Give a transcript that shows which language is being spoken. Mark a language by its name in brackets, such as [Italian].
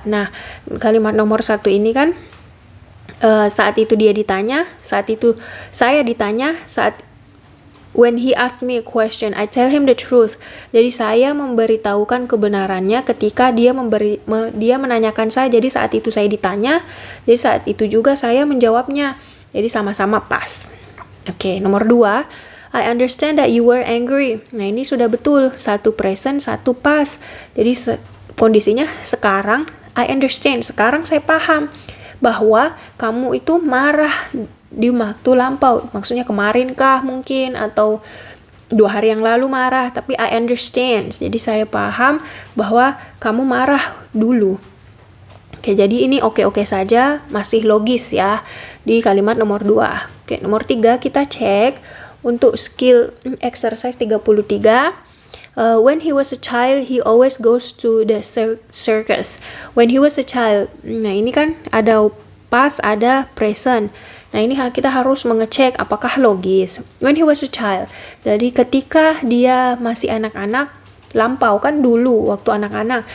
[Indonesian] Nah, kalimat nomor 1 ini kan saat itu dia ditanya, saat itu saya ditanya, [English] when he asked me a question, I tell him the truth. [Indonesian] Jadi saya memberitahukan kebenarannya ketika dia menanyakan saya. Jadi saat itu saya ditanya, jadi saat itu juga saya menjawabnya. Jadi sama-sama pas. Oke, nomor 2. [English] I understand that you were angry. [Indonesian] Nah, ini sudah betul. Satu present, satu past. Jadi kondisinya sekarang, [English] I understand. [Indonesian] Sekarang saya paham bahwa kamu itu marah di waktu lampau. Maksudnya kemarin kah mungkin, atau 2 hari yang lalu marah. Tapi [English] I understand. [Indonesian] Jadi saya paham bahwa kamu marah dulu. Oke, jadi ini oke-oke saja. Masih logis ya di kalimat nomor 2. Oke, nomor 3 kita cek untuk skill exercise 33. [English] When he was a child, he always goes to the circus. When he was a child. [Indonesian] Nah, ini kan ada past, ada present. Nah, ini kita harus mengecek apakah logis. [English] When he was a child. [Indonesian] Jadi ketika dia masih anak-anak, lampau kan dulu waktu anak-anak.